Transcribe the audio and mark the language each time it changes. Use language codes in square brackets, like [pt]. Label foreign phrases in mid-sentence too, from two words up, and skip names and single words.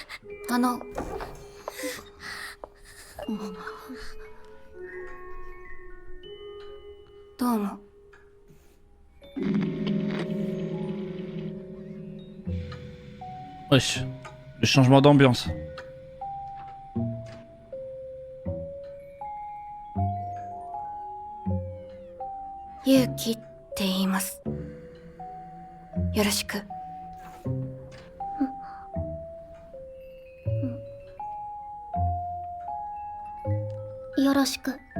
[ja] どうも。 [fr] Wesh. Le changement d'ambiance. [ja] Yuki って言います。よろしく。よろしく。